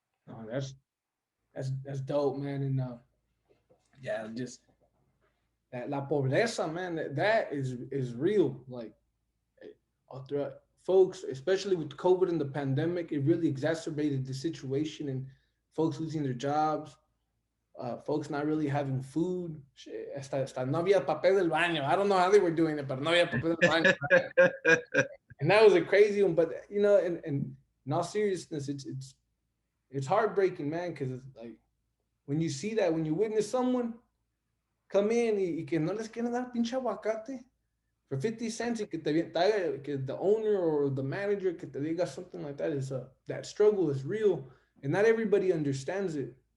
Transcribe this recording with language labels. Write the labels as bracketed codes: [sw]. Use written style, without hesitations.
[en] Oh, that's dope, man. And yeah, just that [es] la pobreza, [en] man. That is real. Like, throughout, folks, especially with COVID and the pandemic, it really exacerbated the situation, and folks losing their jobs, folks not really having food. [es] Shit, hasta no había papel del baño. [en] I don't know how they were doing it, but [es] no había papel del baño. [en] And that was a crazy one. But and in all seriousness, it's heartbreaking, man, because it's like when you see that, when you witness someone come in [es] y que no les quieren dar pinche aguacate [en] for 50 cents, [es] y que [en] the owner or the manager [es] que te diga [en] something like that, is that struggle is real, and not everybody understands it.